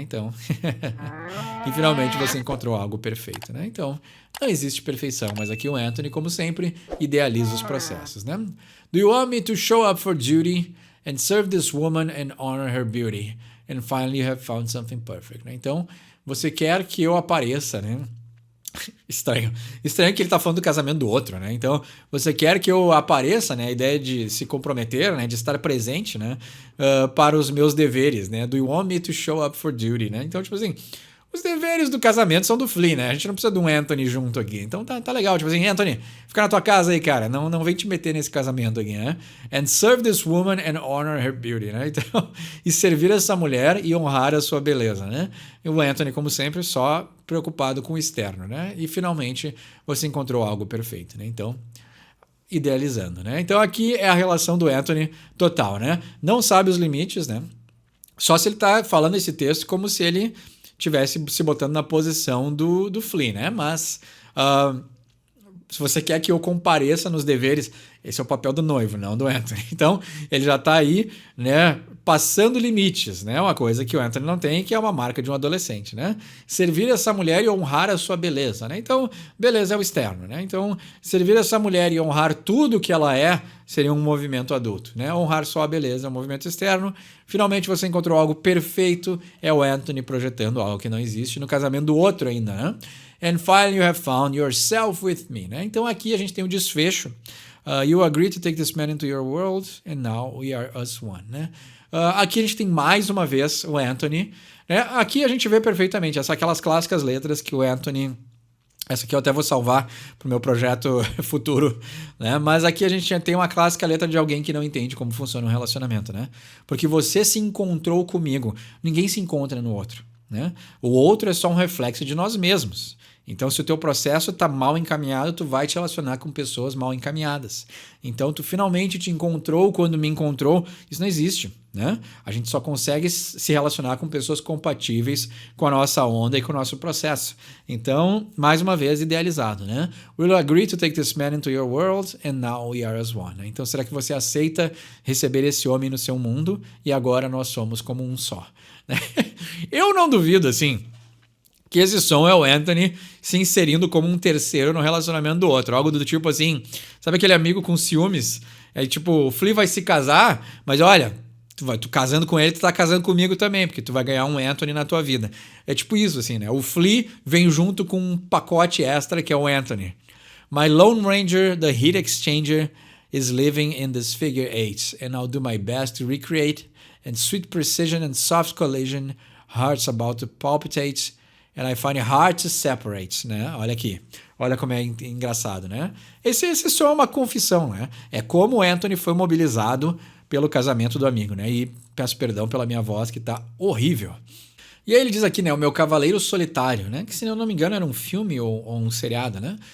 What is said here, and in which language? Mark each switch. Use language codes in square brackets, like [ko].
[pt] Então, e finalmente você encontrou algo perfeito, né? Então, não existe perfeição, mas aqui o Anthony, como sempre, idealiza os processos, né? [en] Do you want me to show up for duty and serve this woman and honor her beauty? And finally you have found something perfect, né? [pt] Então, você quer que eu apareça, né? Estranho que ele tá falando do casamento do outro, né? Então, você quer que eu apareça, né? A ideia de se comprometer, né? De estar presente, né? Para os meus deveres, né? Do you want me to show up for duty, né? Então, tipo assim, os deveres do casamento são do Flea, né? A gente não precisa de um Anthony junto aqui. Então tá legal. Tipo assim, Anthony, fica na tua casa aí, cara. Não vem te meter nesse casamento aqui, né? [en] And serve this woman and honor her beauty, né? [pt] Então, e servir essa mulher e honrar a sua beleza, né? E o Anthony, como sempre, só preocupado com o externo, né? E finalmente você encontrou algo perfeito, né? Então, idealizando, né? Então aqui é a relação do Anthony total, né? Não sabe os limites, né? Só se ele tá falando esse texto como se ele tivesse se botando na posição do Flea, né? Mas se você quer que eu compareça nos deveres, esse é o papel do noivo, não do Anthony. Então, ele já tá aí, né, passando limites, né? Uma coisa que o Anthony não tem, que é uma marca de um adolescente, né? Servir essa mulher e honrar a sua beleza, né? Então, beleza é o externo, né? Então, servir essa mulher e honrar tudo que ela é seria um movimento adulto, né? Honrar só a beleza é um movimento externo. Finalmente você encontrou algo perfeito, é o Anthony projetando algo que não existe no casamento do outro ainda, né? [en] And finally you have found yourself with me, né? [pt] Então aqui a gente tem um desfecho. [en] You agree to take this man into your world and now we are us one, né? [pt] Aqui a gente tem mais uma vez o Anthony, né? Aqui a gente vê perfeitamente aquelas clássicas letras que o Anthony... Essa aqui eu até vou salvar para o meu projeto futuro, né? Mas aqui a gente tem uma clássica letra de alguém que não entende como funciona um relacionamento, né? Porque você se encontrou comigo, ninguém se encontra no outro, né? O outro é só um reflexo de nós mesmos. Então, se o teu processo está mal encaminhado, tu vai te relacionar com pessoas mal encaminhadas. Então, tu finalmente te encontrou quando me encontrou. Isso não existe, né? A gente só consegue se relacionar com pessoas compatíveis com a nossa onda e com o nosso processo. Então, mais uma vez, idealizado, né? [en] Will you agree to take this man into your world and now we are as one? [pt] Né? Então, será que você aceita receber esse homem no seu mundo e agora nós somos como um só? Eu não duvido, assim, que esse som é o Anthony se inserindo como um terceiro no relacionamento do outro. Algo do tipo assim, sabe aquele amigo com ciúmes? É tipo, o Flea vai se casar, mas olha, tu casando com ele, tu tá casando comigo também, porque tu vai ganhar um Anthony na tua vida. É tipo isso, assim, né? O Flea vem junto com um pacote extra que é o Anthony. [en] My Lone Ranger, the heat exchanger, is living in this figure eight, and I'll do my best to recreate, and sweet precision and soft collision, hearts about to palpitate, and I find it hard to separate, né? [pt] Olha aqui. Olha como é engraçado, né? Esse só é uma confissão, né? É como o Anthony foi mobilizado pelo casamento do amigo, né? E peço perdão pela minha voz, que tá horrível. E aí ele diz aqui, né? O meu Cavaleiro Solitário, né? Que, se eu não me engano, era um filme ou um seriado, né?